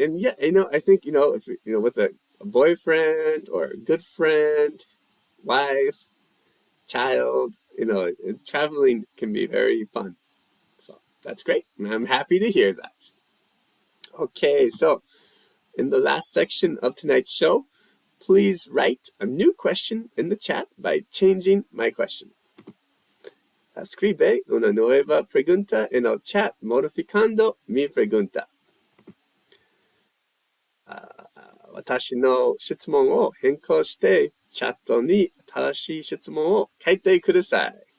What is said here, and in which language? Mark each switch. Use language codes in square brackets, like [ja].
[en] And yeah, I think, if with a boyfriend or a good friend, wife, child, traveling can be very fun. So that's great. I'm happy to hear that. Okay, so in the last section of tonight's show, please write a new question in the chat by changing my question. [es] Escribe una nueva pregunta en el chat modificando mi pregunta. [ja] 私の質問を変更してチャットに正しい質問を書いてください。